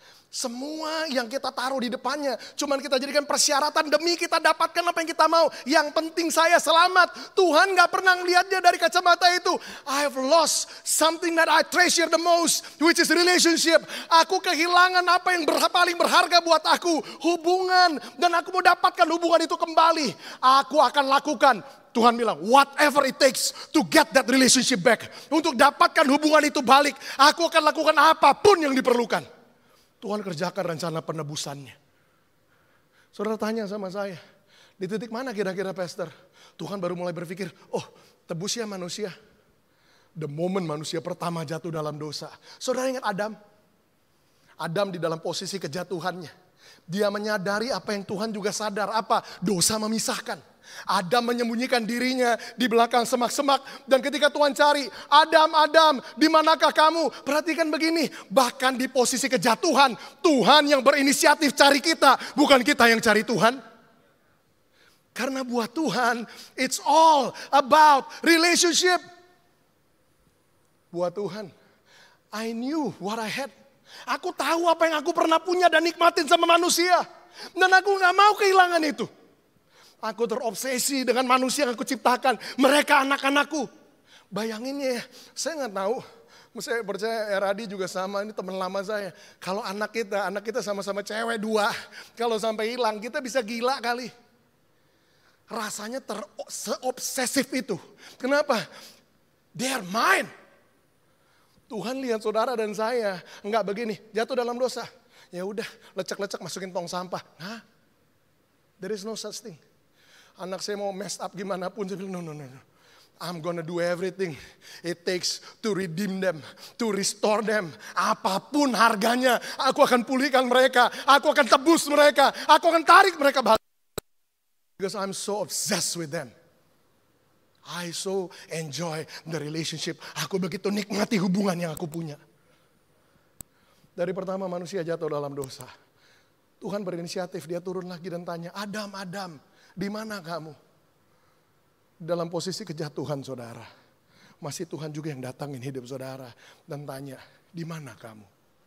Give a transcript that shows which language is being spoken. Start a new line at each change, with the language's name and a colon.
Indonesian: Semua yang kita taruh di depannya, cuman kita jadikan persyaratan demi kita dapatkan apa yang kita mau. Yang penting saya selamat. Tuhan gak pernah ngeliatnya dari kacamata itu.
English: I have lost something that I treasure the most, which is relationship.
Indonesian: Aku kehilangan apa yang paling berharga buat aku, hubungan. Dan aku mau dapatkan hubungan itu kembali. Aku akan lakukan. Tuhan bilang,
English: whatever it takes to get that relationship back.
Indonesian: Untuk dapatkan hubungan itu balik, aku akan lakukan apapun yang diperlukan. Tuhan kerjakan rencana penebusannya. Saudara tanya sama saya, di titik mana kira-kira pastor? Tuhan baru mulai berpikir, oh tebusnya manusia.
English: The moment
Indonesian: manusia pertama jatuh dalam dosa. Saudara ingat Adam? Adam di dalam posisi kejatuhannya. Dia menyadari apa yang Tuhan juga sadar. Apa? Dosa memisahkan. Adam menyembunyikan dirinya di belakang semak-semak. Dan ketika Tuhan cari, Adam, Adam, di manakah kamu? Perhatikan begini, bahkan di posisi kejatuhan, Tuhan yang berinisiatif cari kita, bukan kita yang cari Tuhan. Karena buat Tuhan,
English: it's all about relationship.
Indonesian: Buat Tuhan,
English: I knew what I had.
Indonesian: Aku tahu apa yang aku pernah punya dan nikmatin sama manusia. Dan aku gak mau kehilangan itu. Aku terobsesi dengan manusia yang aku ciptakan. Mereka anak-anakku. Bayangin ya, saya nggak tahu. Saya percaya Eradi juga sama, ini teman lama saya. Kalau anak kita sama-sama cewek 2. Kalau sampai hilang, kita bisa gila kali. Rasanya seobsesif itu. Kenapa?
English: They are mine.
Indonesian: Tuhan lihat saudara dan saya, enggak begini, jatuh dalam dosa. Ya udah, lecek-lecek masukin tong sampah. Nah,
English: there is no such thing.
Indonesian: Anak saya mau
English: mess up
Indonesian: gimana pun, saya bilang
English: no. I'm gonna do everything it takes to redeem them, to restore them.
Indonesian: Apapun harganya, aku akan pulihkan mereka. Aku akan tebus mereka. Aku akan tarik mereka balik.
English: Because I'm so obsessed with them. I so enjoy the relationship.
Indonesian: Aku begitu nikmati hubungan yang aku punya. Dari pertama manusia jatuh dalam dosa, Tuhan berinisiatif, dia turun lagi dan tanya, Adam, Adam, di mana kamu? Dalam posisi kejatuhan saudara, masih Tuhan juga yang datangin hidup saudara dan tanya, di mana kamu?